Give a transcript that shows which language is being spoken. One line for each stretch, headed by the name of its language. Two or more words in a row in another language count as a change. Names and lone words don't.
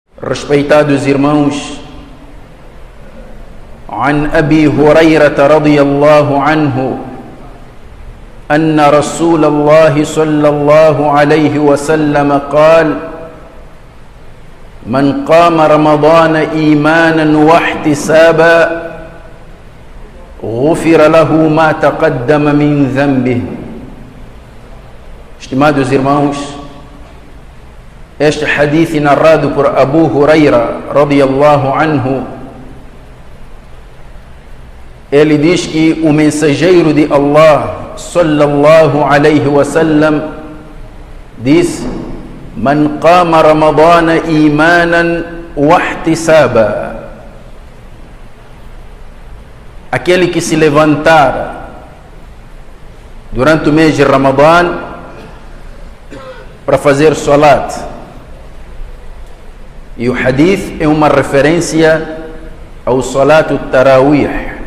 Portuguese: Respeitados irmãos,
Arabic: عن أبي هريرة رضي الله عنه أن رسول الله صلى الله عليه وسلم قال: من قام رمضان إيمانا واحتسابا غفر له ما تقدم من ذنبه.
Portuguese: Estimados irmãos, este hadith narrado por Abu Huraira
Arabic: رضي الله عنه,
Portuguese: ele diz que o mensageiro de Allah
Arabic: صلى الله عليه وسلم
Portuguese: diz:
Arabic: من قام رمضان إيمانا واحتسابا,
Portuguese: aquele que se levantar durante o mês de Ramadã para fazer salat. E o hadith é uma referência ao
Arabic: صلاة التراويح.